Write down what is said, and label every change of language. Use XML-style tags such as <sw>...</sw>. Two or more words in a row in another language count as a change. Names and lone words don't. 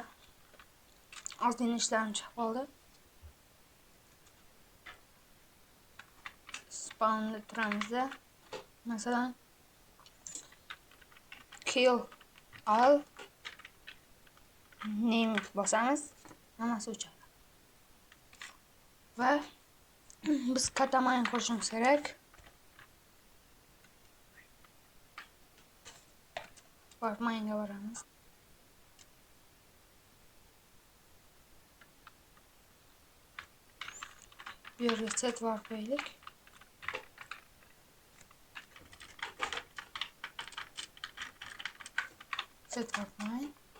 <uz>Ozgina ishlarim chiqib qoldi. Spawnda turamizda. Masalan,</uz> <en>kill all name bosamiz, hammasi o'chadi.</en> <uz>Va biz Katamain qo'shishimiz kerak. Warp-mainga boramiz. Bu yerga</uz> <en>set warp</en> <uz>qo'ydik.</uz> <en>Set warp-main.</en>